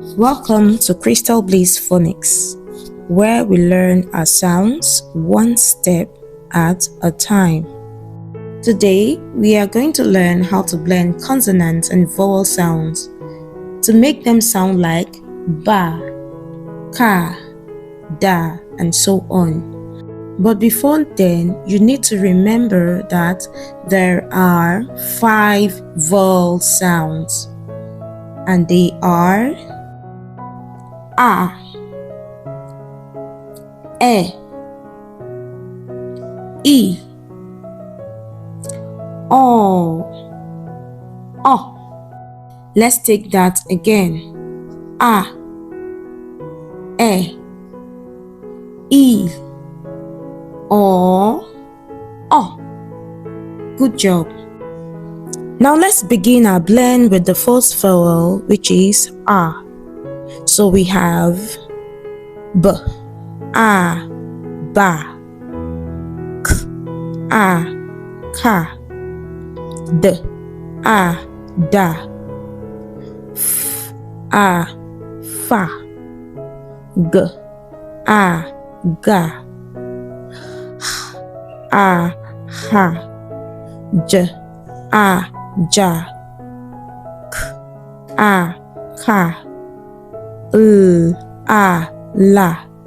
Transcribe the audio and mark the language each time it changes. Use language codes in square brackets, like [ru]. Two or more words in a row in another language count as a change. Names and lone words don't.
[en] Welcome to Crystal Bliss Phonics, where we learn our sounds one step at a time. Today, we are going to learn how to blend consonant and vowel sounds to make them sound like ba, ka, da, and so on. But before then, you need to remember that there are 5 vowel sounds, and they are a, e, o. Let's take that again. A, e, o. Good job. Now let's begin our blend with the first vowel, which is a. So we have b, a, ba, k, a, ka, d, a, da, f, a, fa, g, a, ga, h, a, ha, j, a, ja, k, a, ka, a, la,